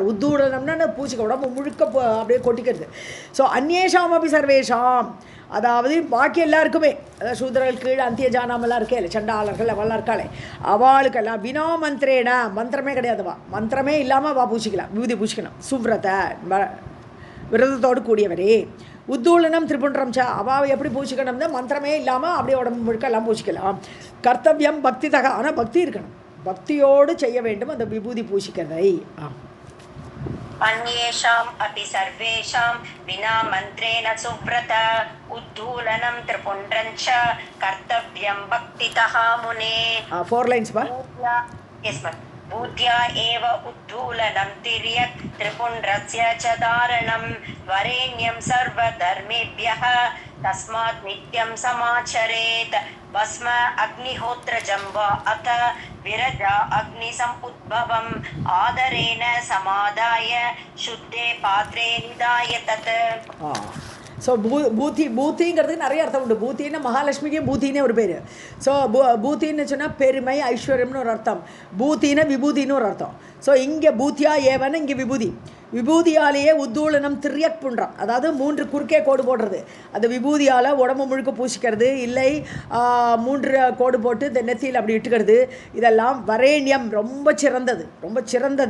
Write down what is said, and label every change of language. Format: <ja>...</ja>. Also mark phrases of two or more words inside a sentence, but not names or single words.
<ta>உத்தூடனம்னா பூசிக்க உடம்பு முழுக்க அப்படியே கொட்டிக்கிறது. ஸோ அந்நேஷாம் அப்படி சர்வேஷாம், அதாவது பாக்கி எல்லாருக்குமே, அதாவது சூத்திரர்கள் கீழே அந்திய ஜானாமெல்லாம் இருக்கே இல்லை, சண்டாளர்கள் அவெல்லாம் இருக்காளே, அவளுக்கெல்லாம்</ta> <sa>विना मन्त्रेण,</sa> <ta>மந்திரமே கிடையாதுவா, மந்திரமே இல்லாமல் அவள் பூசிக்கலாம், விபூதி பூசிக்கணும். சுவ்ரத விரதத்தோடு கூடியவரே.</ta> <sa>उद्धूलनं त्रिपुण्डं च,</sa> <ta>அவாவை எப்படி பூசிக்கணும்னா மந்திரமே இல்லாமல் அப்படியே உடம்பு முழுக்க எல்லாம் பூசிக்கலாம்.</ta> <sa>कर्तव्यं भक्ति तः,</sa> <ta>ஆனால் பக்தி இருக்கணும், பக்தியோடு செய்ய வேண்டும் அந்த விபூதி பூசிக்கிறதை.</ta> <sa>अन्येषाम् अपि सर्वेषां विना मन्त्रेण सुव्रत उद्धूलनं त्रिपुण्ड्रं च कर्तव्यं भक्तितः मुने.</sa> <en>4 lines बा. Yes ma'am.</en> <sa>भूत्या एव उद्धूलनं तिर्यक् त्रिपुण्ड्रस्य च धारणं वरेण्यं सर्वधर्मेभ्यः तस्मात् नित्यं समाचरेत्. भस्म अग्निहोत्रजं वा अथ विरजा अग्निसमुद्भवम् आदरेण समादाय शुद्धे पात्रे निधाय तत्.</sa> <ta>ஸோ பூத்திங்கிறதுக்கு நிறைய அர்த்தம் உண்டு. பூத்தின்னா மகாலட்சுமிக்கே பூத்தினே ஒரு பேர். ஸோ பூத்தின்னு சொன்னால் பெருமை ஐஸ்வர்யம்னு ஒரு அர்த்தம், பூத்தின விபூதின்னு ஒரு அர்த்தம். ஸோ இங்கே</ta> <sa>भूत्या एव,</sa> <ta>இங்கே விபூதி. விபூதியாலேயே</ta> <sa>उद्धूलनं तिर्यक् पुण्ड्रम्,</sa> <ta>அதாவது 3 குறுக்கே கோடு போடுறது, அந்த விபூதியால் உடம்பு முழுக்க பூசிக்கிறது, இல்லை 3 கோடு போட்டு இந்த நெத்தியில் அப்படி இட்டுக்கிறது, இதெல்லாம் வரேண்யம் ரொம்ப சிறந்தது, ரொம்ப சிறந்தது.</ta>